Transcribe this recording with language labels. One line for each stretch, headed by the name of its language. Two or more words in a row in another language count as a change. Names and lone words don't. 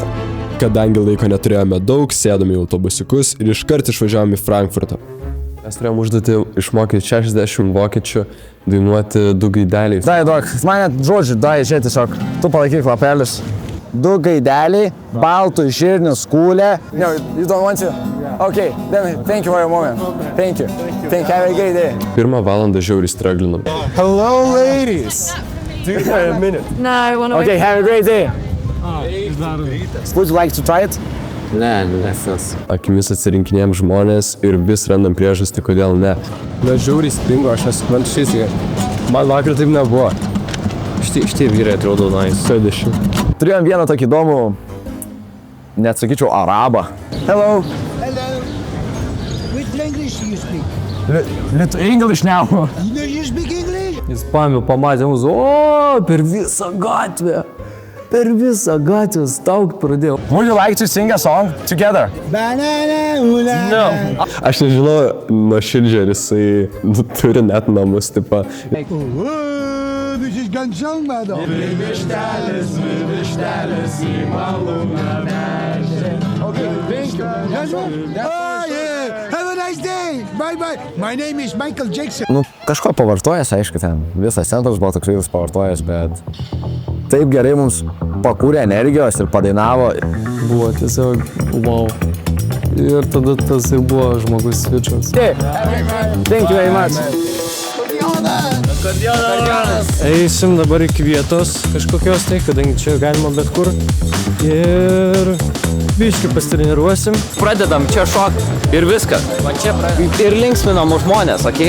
Lithuanian: Kadangi laiko neturėjome daug, sėdome į autobusiukus ir iškart išvažiavome į Frankfurtą. Mes turėjom užduoti išmokyti 60 vokiečių dainuoti du gaideliai. Dai, duok, mane žodžiu, dai, žiūrėk tiesiog, tu palaikyk lapelius. Du gaideliai, baltų žirnių skūlė.
English: No, you don't want to? Okay, then thank you for your moment. Thank you. Have a great day.
Lithuanian: Pirmą valandą žiauriai straglinom.
English: Hello, ladies. Do you have a minute? No, I want to Okay, have a great day. Would you like to try it?
Lithuanian: Nesas. Akimis atsirinkinėjom žmonės ir vis randam priežastį, kodėl ne. Na, žiauriai stringo, aš nesuprantu šis. Man vakar taip nebuvo. Šitie vyrai atrodo nice. 60. Turėjom vieną tokį įdomų, net sakyčiau, arabą.
English: Hello. Hello. Which language you speak? Little English now. No, you speak English?
Lithuanian: Jis pamatė mūsų, per visą gatvę. Per visą gatvę staugt pradėjau.
English: Would you like to sing a song together? Banana, ula.
Lithuanian: Aš nežinau, nuoširdžiai, ar jisai turi net namus, tipo.
English: This is Gansong, madam. Okay, thank you. Oh, yeah. Have a nice day. Bye-bye. My name is Michael Jackson.
Lithuanian: Nu, kažko pavartojęs, aišku, ten visas centras buvo toks vėlis pavartojęs, bet taip gerai mums pakūrė energijos ir padainavo. Buvo tiesiog wow. Ir tada tas ir buvo žmogus svečias.
English: Thank you very much.
Lithuanian: Eisim dabar iki vietos kažkokios tai, kadangi čia galima bet kur. Ir biškį pasitreniruosim. Pradedam čia šok ir viskas. Va čia ir linksminam žmonės, okei?